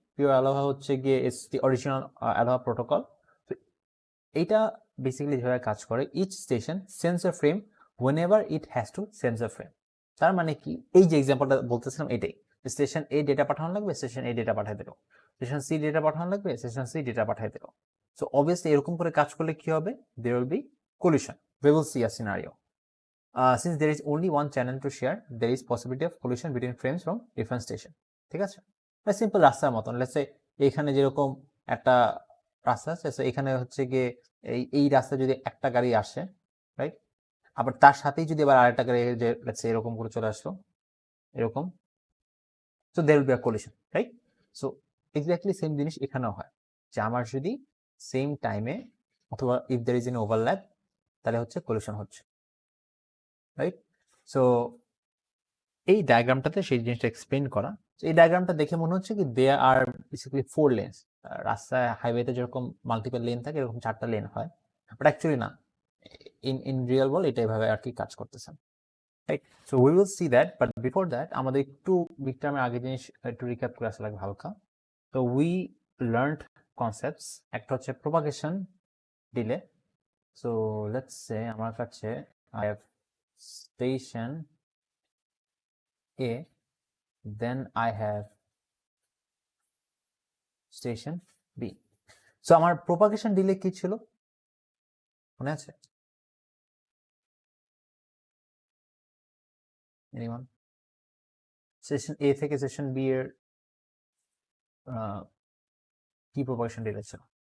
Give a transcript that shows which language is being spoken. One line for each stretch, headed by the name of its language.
English: pure ALOHA
Bangla: হচ্ছে গিয়ে
English: Is the original ALOHA protocol.
Bangla: এইটা
English: basically
Bangla: যেভাবে কাজ করে,
English: Each station sense a frame whenever it has to sense a frame.
Bangla: তার মানে কি, এই যে এক্সাম্পলটা বলতেছিলাম এটাই, স্টেশন এ ডেটা পাঠানো লাগবে, স্টেশন এ ডেটা পাঠিয়ে দিল, স্টেশন সি ডেটা পাঠানো লাগবে, স্টেশন সি ডেটা পাঠিয়ে দিল। সো অবভিয়াসলি এরকম করে কাজ করলে কি হবে?
English: there will be collision, we will see a scenario. Since there is only one channel to share, there is possibility of collision between frames from different station,
Bangla: ঠিক আছে। সিম্পল রাস্তার মতন,
English: let's say
Bangla: এখানে যেরকম একটা রাস্তা আছে, so এখানে হচ্ছে গিয়ে এই রাস্তা যদি একটা গাড়ি আসে, রাইট? আবার তার সাথেই যদি আবার আরেকটা গাড়ি যে
English: let's say
Bangla: এরকম করে চলে আসলো, এরকম,
English: so there will be a collision,
Bangla: right? So exactly same জিনিস এখানেও হয়, যে আমার যদি সেম টাইমে অথবা
English: if there is an overlap,
Bangla: তাহলে হচ্ছে কলিশন হচ্ছে, রাইট? সো এই ডায়াগ্রামটাতে সেই জিনিসটা এক্সপ্লেন করা। এই ডায়াগ্রামটা দেখে মনে হচ্ছে কি
English: There are basically 4 lanes.
Bangla: রাস্তায় হাইওয়েতে যেরকম মাল্টিপল লেন থাকে, এরকম 4টা লেন হয়, বাট অ্যাকচুয়ালি না,
English: in real world
Bangla: এটা এভাবে আর কি কাজ করতেছে, right?
English: so we will see that, but before that
Bangla: আমাদের একটু বিগ টার্মের আগে জিনিস একটু রিক্যাপ করে আসা লাগবে হালকা। তো
English: we learned concepts,
Bangla: একটা হচ্ছে propagation delay. So
English: let's say
Bangla: আমার কাছে
English: I have station A, then I have station B.
Bangla: So আমার propagation delay কি ছিল মনে আছে? Anyone? সেশন A থেকে সেশন B এর কি propagation delay ছিল?